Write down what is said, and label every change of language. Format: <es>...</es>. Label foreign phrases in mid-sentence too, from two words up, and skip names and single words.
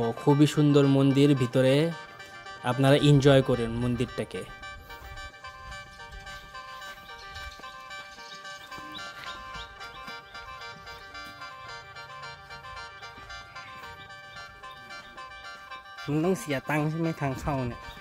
<bn>তো খুবই সুন্দর মন্দির ভিতরে, আপনারা এনজয় করেন মন্দিরটাকে।</bn> <th>มันต้องเสียตังค์ใช่ไหมทางเข้าเนี่ย</th>